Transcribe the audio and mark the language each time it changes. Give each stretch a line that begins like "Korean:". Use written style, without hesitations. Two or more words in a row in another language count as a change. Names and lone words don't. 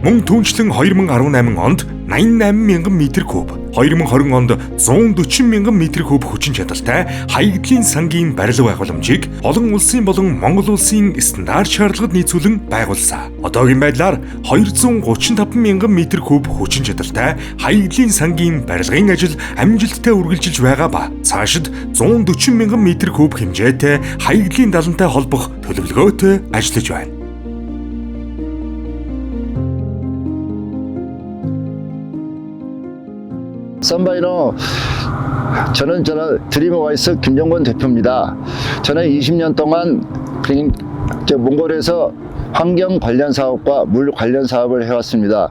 Mongolian: Мөн түүнчлэн 2018 онд 88,000 м3, 2020 онд 140,000 м3 хүчин чадалтай хаягдлын сангийн барил байгууламжийг олон улсын болон Монгол улсын стандарт шаардлагад нийцүүлэн байгуулсан. Одоогийн байдлаар 235,000 м3 хүчин чадалтай хаягдлын сангийн барилгын ажил амжилттай үргэлжилж байгаа ба цаашид 140,000 м3 хэмжээтэй хаягдлын далантай холбох төлөвлөгөөтэй ажиллаж байна.
Korean: 선바이노 저는 드림어와이스 김정권 대표입니다. 저는 20년 동안 몽골에서 환경 관련 사업과 물 관련 사업을 해왔습니다.